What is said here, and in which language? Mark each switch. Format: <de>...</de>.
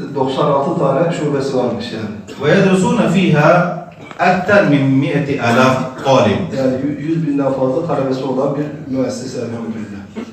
<tr>96 tane şubesi varmış yani.</tr> <ar>ويدرسون فيها أكثر من 100,000 طالب.</ar> <tr>Yani 100.000'den fazla talebesi olan bir müessese elhamdülillah.</tr>